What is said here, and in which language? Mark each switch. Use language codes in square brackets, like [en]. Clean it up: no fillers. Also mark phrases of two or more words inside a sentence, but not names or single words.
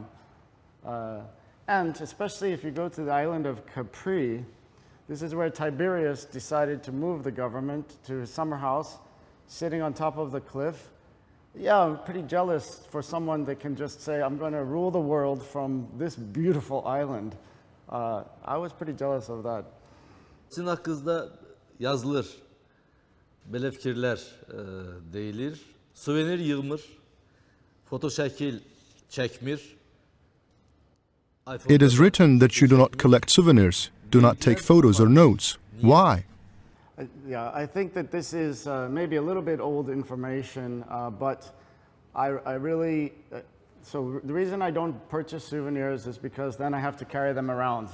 [en] And especially if you go to the island of Capri, this is where Tiberius decided to move the government to his summer house, sitting on top of the cliff. Yeah, I'm pretty jealous for someone that can just say, I'm going to rule the world from this beautiful island. I was pretty jealous of that. [az] Sizin haqqınızda yazılır, belə fikirlər deyilir. Suvenir yığmır, fotoşəkil çəkmir. [en] It is written that you do not collect souvenirs, do not take photos or notes. Why? Yeah, I think that this is maybe a little bit old information, but I really, so the reason I don't purchase souvenirs is because then I have to carry them around.